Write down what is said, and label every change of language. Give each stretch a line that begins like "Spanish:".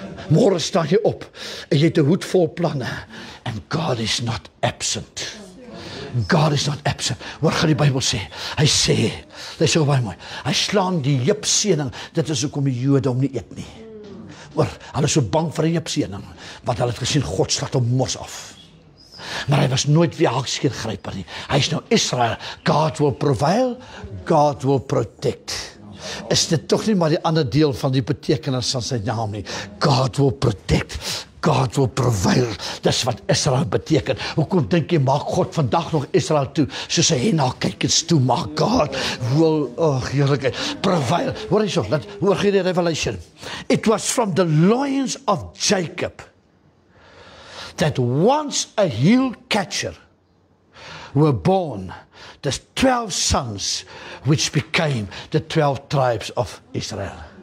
Afrikaans: Môre staan jy op, en jy het 'n hoed vol planne,
English: and God is not absent.
Afrikaans: God is not absent. Hoor gaan die Bybel sê, hy sê, dit is so baie mooi, hy slaan die heupseëning, dit is hoekom die Jode hom nie eet nie. Hoor, hulle is so bang vir die heupseëning, want hulle het gesien, God slaat hom mos af. Maar hy was nooit weer hakskeergryper nie. Hy is nou Israel.
English: God will prevail, God will protect.
Afrikaans: Is dit tog nie maar die ander deel van die betekenis van sy naam nie?
English: God will protect, God will prevail.
Afrikaans: Dis wat Israel beteken. Hoekom dink jy maak God vandag nog Israel toe, soos hy na kykens toe maak?
English: God will, heerlikheid, prevail.
Afrikaans: Hoor jy so, hoor jy die revelation?
English: It was from the loins of Jacob that once a heel catcher were born the 12 sons which became the 12 tribes of Israel.